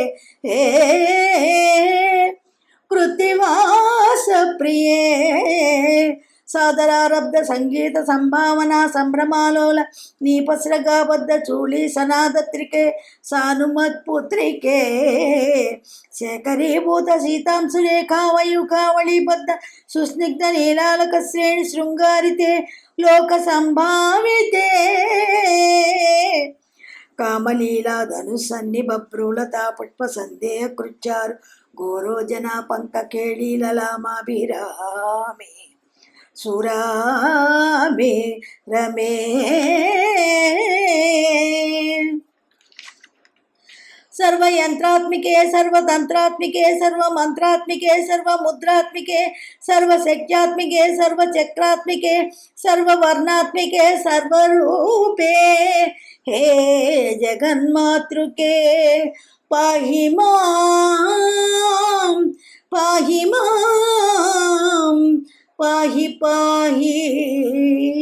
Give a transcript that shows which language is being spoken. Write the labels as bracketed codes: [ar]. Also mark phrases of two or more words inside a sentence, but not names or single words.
[sa] కృతివాస ప్రియే సాదరారబ్ధ సంగీత సంభావన సంభ్రమాలోల నీపస్రగాబద్ధ చూళీ సనాదత్రికే సానుమత్పుత్రికే శేఖరీభూత సీతాంశురేఖావయుఖావళీబద్ధ సుస్నిగ్ధ నీలాలక శ్రేణి శృంగారితే లోక సంభావితే కామలీలా ధనుసన్ని బభ్రూలతా పుష్ప సందేహ కృచ్చారు గోరోజన పంక కేళీలలామాభిరామే సురామే రమే. सर्वयंत्रात्मिके सर्वतंत्रात्मिके सर्वमंत्रात्मिके सर्वमुद्रात्मिके सर्वशक्त्यात्मिके सर्वचक्रात्मिके सर्ववर्णात्मिके सर्वरूपे हे जगन्मातृके पाहि मां पाहि मां पाहि पाहि.